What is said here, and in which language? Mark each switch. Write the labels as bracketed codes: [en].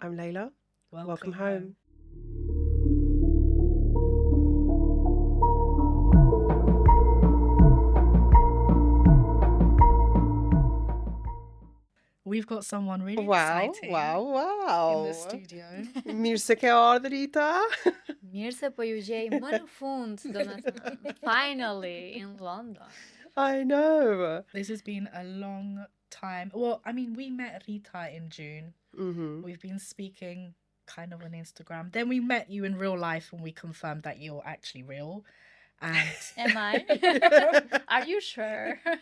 [en] I'm Lejla. Welcome home. We've got someone really Wow. in the studio. [sq] Music e ardhë, Rita. Mirë se po ju gjej më në fund, domethënë. [en] Finally in London. I know. This has been a long time. Well, I mean, we met Rita in June. Mm-hmm. We've been speaking kind of on Instagram. Then we met you in real life and we confirmed that you're actually real. And Am I? Are you sure?